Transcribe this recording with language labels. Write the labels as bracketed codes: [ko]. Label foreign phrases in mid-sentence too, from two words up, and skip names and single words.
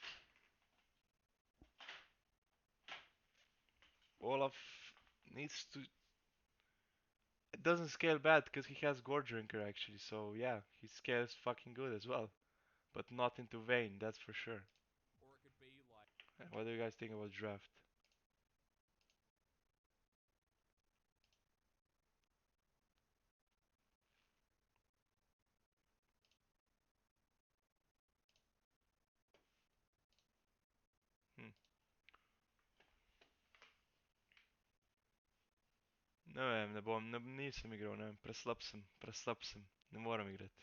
[en] Olaf needs to. It doesn't scale bad because he has Gore Drinker actually, so yeah, he scales fucking good as well. But not into Vayne, that's for sure. Or it could be like What do you guys think about draft? Hm. [sl] Ne vem, nisem igral, ne vem, preslab sem, ne morem igrati.